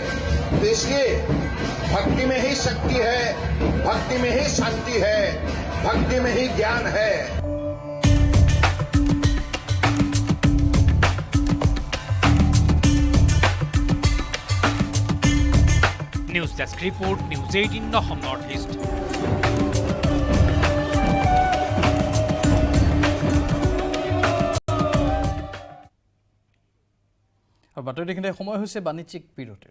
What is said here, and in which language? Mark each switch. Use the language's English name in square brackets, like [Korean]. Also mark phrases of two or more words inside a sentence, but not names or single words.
[Hindi] तो इसलिए भक्ति में ही शक्ति है, भक्ति में ही शांति है, भक्ति में ही ज्ञान है। [English] News desk report News 18 অসম নৰ্থ ইষ্ট। [Assamese] আৰু বাতৰি দেখিলে সময় হৈছে বাণিজ্যিক বিৰতিৰ।